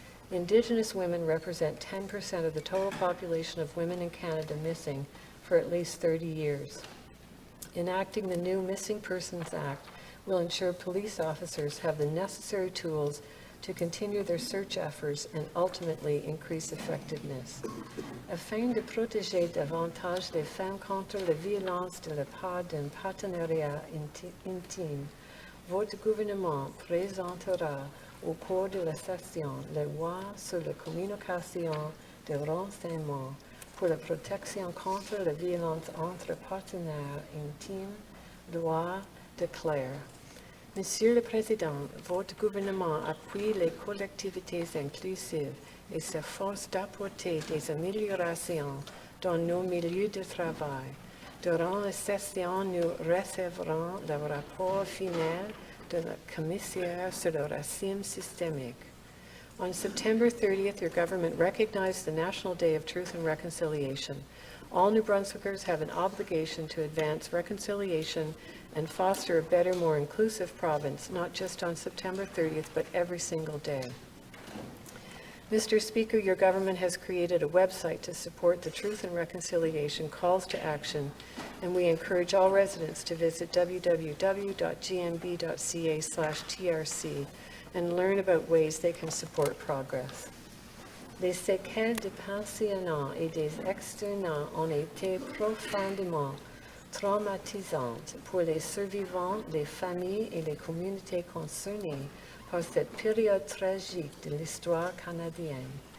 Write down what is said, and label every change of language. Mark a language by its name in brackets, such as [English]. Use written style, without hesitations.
[English] Indigenous women represent 10% of the total population of women in Canada missing for at least 30 years. Enacting the new Missing Persons Act will ensure police officers have the necessary tools to continue their search efforts and ultimately increase effectiveness. [French] Afin de protéger davantage les femmes contre la violence de la part d'un partenariat intime, votre gouvernement présentera au cours de la session la loi sur la communication de renseignements pour la protection contre la violence entre partenaires intimes, loi déclare. Monsieur le Président, votre gouvernement appuie les collectivités inclusives et s'efforce d'apporter des améliorations dans nos milieux de travail. Durant la session, nous recevrons le rapport final de la commissaire sur le racisme systémique. [English] On September 30th, your government recognized the National Day of Truth and Reconciliation. All New Brunswickers have an obligation to advance reconciliation and foster a better, more inclusive province, not just on September 30th, but every single day. Mr. Speaker, your government has created a website to support the Truth and Reconciliation calls to action, and we encourage all residents to visit www.gmb.ca/trc and learn about ways they can support progress. [French] Les séquelles des pensionnats et des externats ont été profondément traumatisantes pour les survivants, les familles et les communautés concernées par cette période tragique de l'histoire canadienne.